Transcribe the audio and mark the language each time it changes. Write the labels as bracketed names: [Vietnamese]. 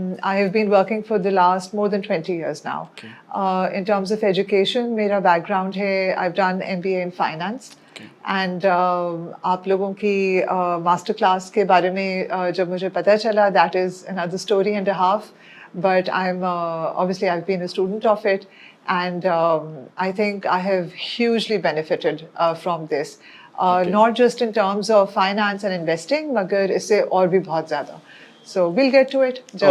[English] I have been working for the last more than 20 years now. Okay. In terms of education, [Hindi] मेरा background है, [English] I've done MBA in finance. Okay. [Hindi] And आप लोगों की master class के बारे में जब मुझे पता चला, [English] That is another story and a half, but I'm obviously I've been a student of it, and I think I have hugely benefited from this, Okay. not just in terms of finance and investing, [Hindi] मगर इससे और भी बहुत ज़्यादा. [English] So we'll get to it [Hindi] जब